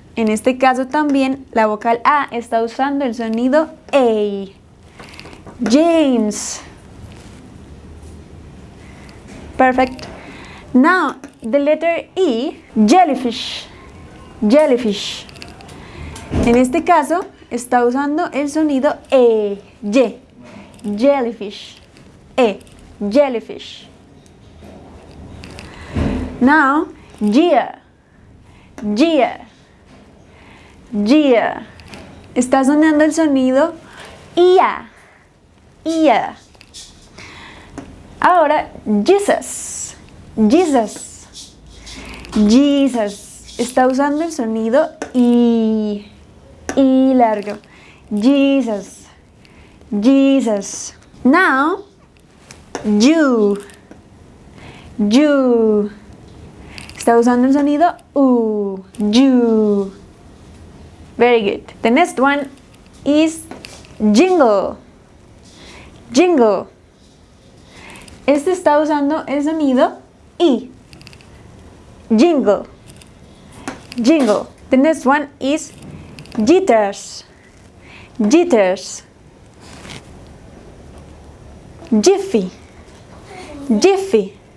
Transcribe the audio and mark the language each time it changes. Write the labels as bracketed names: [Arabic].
[Spanish] En este caso también la vocal A está usando el sonido A, James. [English] Perfect. Now, the letter E, jellyfish, jellyfish. [Spanish] En este caso, está usando el sonido E, Y, jellyfish, E, jellyfish. [English] Now, Gia, Gia, Gia. [Spanish] Está sonando el sonido IA, IA. Ahora, Jesus, Jesus, Jesus. Está usando el sonido I largo. [English] Jesus, Jesus. Now, you, you. [Spanish] Está usando el sonido U, you. [English] Very good. The next one is jingle, jingle. [Spanish] Este está usando el sonido I. [English] Jingle. Jingle. The next one is jitters. Jitters. Jiffy. Jiffy.